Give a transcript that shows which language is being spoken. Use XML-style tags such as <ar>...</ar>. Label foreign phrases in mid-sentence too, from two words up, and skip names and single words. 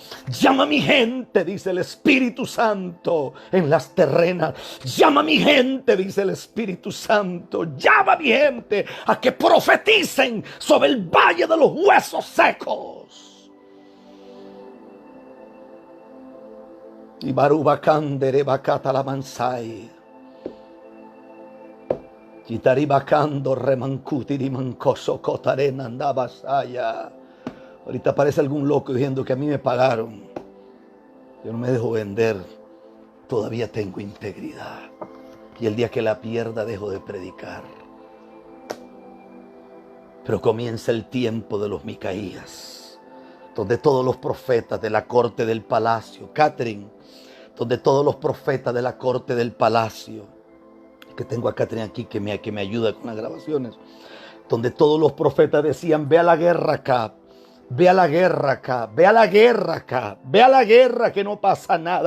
<es>Llama a mi gente, dice el Espíritu Santo, en Las Terrenas. Llama a mi gente, dice el Espíritu Santo. Llama a mi gente a que profeticen sobre el valle de los huesos secos. Y Barubacandere Bacata la Mansai. Kitaribacando remancuti di mancoso cotarena andaba saya. Ahorita aparece algún loco diciendo que a mí me pagaron. Yo no me dejo vender. Todavía tengo integridad. Y el día que la pierda dejo de predicar. Pero comienza el tiempo de los Micaías, donde todos los profetas de la corte del palacio, Catherine, donde todos los profetas de la corte del palacio, que tengo a Catherine aquí que me ayuda con las grabaciones, donde todos los profetas decían, ve a la guerra acá, ve a la guerra acá, ve a la guerra acá, ve a la guerra que no pasa nada.</es>